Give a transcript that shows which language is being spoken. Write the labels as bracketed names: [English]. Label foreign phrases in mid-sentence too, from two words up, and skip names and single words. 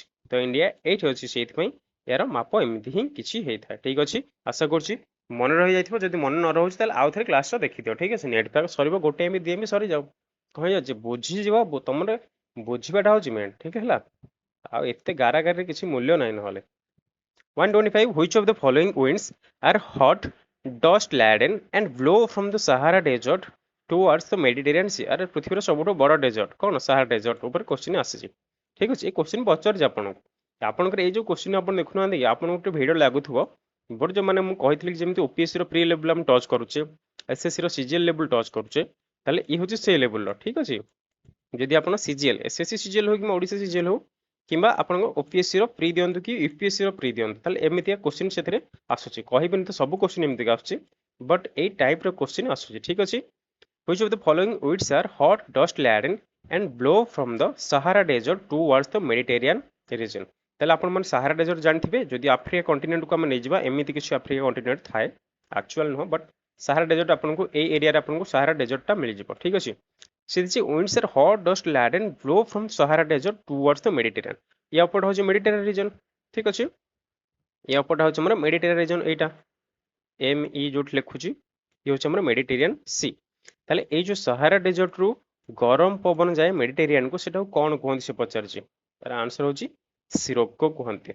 [Odia] ତ ଇଣ୍ଡିଆ ଏଇଠି ଅଛି, ସେଇଥିପାଇଁ ଏହାର ମାପ ଏମିତି ହିଁ କିଛି ହେଇଥାଏ। ଠିକ୍ ଅଛି, ଆଶା କରୁଛି ମନେ ରହିଯାଇଥିବ। ଯଦି ମନେ ନ ରହୁଛି ତାହେଲେ ଆଉ ଥରେ କ୍ଲାସ୍ଟା ଦେଖିଦିଅ। ଠିକ୍ ଅଛି, [English] net pack [Odia] ସରିବ, ଗୋଟେ MB 2 MB ସରିଯାଉ, କହିଯାଉଛି ବୁଝିଯିବ। ତମର ବୁଝିବାଟା ହେଉଛି ମେନ୍। ଠିକ୍ ହେଲା, ଆଉ ଏତେ ଗାରାଗାରିରେ କିଛି ମୂଲ୍ୟ ନାହିଁ। [English] ନହେଲେ 125 which of the following winds are hot, dust laden and blow from the Sahara desert towards the Mediterranean Sea? [Odia] ଆରେ ପୃଥିବୀର ସବୁଠୁ ବଡ଼ ଡେଜର୍ଟ କ'ଣ? ସାହାରା ଡେଜର୍ଟ ଉପରେ କ୍ୱେଶ୍ଚିନ୍ ଆସିଛି। ଠିକ୍ ଅଛି, ଏଇ କ୍ୱେଶ୍ଚିନ୍ ପଚାରିଛି ଆପଣଙ୍କୁ। ଆପଣଙ୍କର ଏଇ ଯେଉଁ କ୍ୱେଶ୍ଚିନ୍ ଆପଣ ଦେଖୁନାହାନ୍ତି କି, ଆପଣଙ୍କୁ ଗୋଟେ ଭିଡ଼ିଓ ଲାଗୁଥିବ, ବଟ୍ ଯେଉଁମାନେ ମୁଁ କହିଥିଲି ଯେମିତି OPSCର [English] pre level [Odia] ଆମେ ଟଚ୍ କରୁଛେ, SSCର CGL ଲେବୁଲ୍ ଟଚ୍ କରୁଛେ, ତାହେଲେ ଇଏ ହେଉଛି ସେ ଲେବୁଲ୍ର। ଠିକ୍ ଅଛି, ଯଦି ଆପଣ CGL, SSC CGL ହଉ କିମ୍ବା ଓଡ଼ିଶା CGL ହଉ, କିମ୍ବା ଆପଣଙ୍କ OPSCର ପ୍ରି ଦିଅନ୍ତୁ କି UPSCର ପ୍ରି ଦିଅନ୍ତୁ, ତାହେଲେ ଏମିତିଆ କ୍ୱେଶ୍ଚିନ୍ ସେଥିରେ ଆସୁଛି। କହିବେନି ତ ସବୁ କ୍ୱେଶ୍ଚିନ୍ ଏମିତିକା ଆସୁଛି, ବଟ୍ ଏଇ [English] type question [Odia] ଆସୁଛି। ଠିକ୍ ଅଛି। [English] Which of the following winds are hot, dust laden and blow from the Sahara desert towards the Mediterranean region? [Odia] ତାହେଲେ ଆପଣମାନେ ସାହାରା ଡେଜର୍ଟ ଜାଣିଥିବେ। ଯଦି [English] Africa continent [Odia] ଆମେ ନେଇଯିବା, ଏମିତି କିଛି [English] Africa continent [Odia] ଥାଏ, ଆକ୍ଚୁଆଲ ନୁହଁ, ବଟ୍ ସାହାରା ଡେଜର୍ଟ ଆପଣଙ୍କୁ ଏଇ ଏରିଆରେ ଆପଣଙ୍କୁ ସାହାରା ଡେଜର୍ଟଟା ମିଳିଯିବ। ଠିକ୍ ଅଛି। ସେ ଦେଇଛି [English] winds are hot, dust laden, blow from Sahara desert towards the Mediterranean. [Odia] ୟା ଉପରଟା ହେଉଛି [English] Mediterranean region. [Odia] ଠିକ୍ ଅଛି, ୟା ଉପରଟା ହେଉଛି ଆମର [English] Mediterranean region. [Odia] ଏଇଟା ME ଯୋଉଠି ଲେଖୁଛି, ଇଏ ହେଉଛି ଆମର ମେଡିଟେରିଆନ୍ ସି। ତାହେଲେ ଏଇ ଯେଉଁ ସାହାରା ଡେଜର୍ଟରୁ ଗରମ ପବନ ଯାଏ ମେଡିଟେରିଆନକୁ, ସେଟାକୁ କ'ଣ କୁହନ୍ତି ସେ ପଚାରିଛି। ତାର ଆନ୍ସର ହେଉଛି ସିରୋକୋ କୁହନ୍ତି।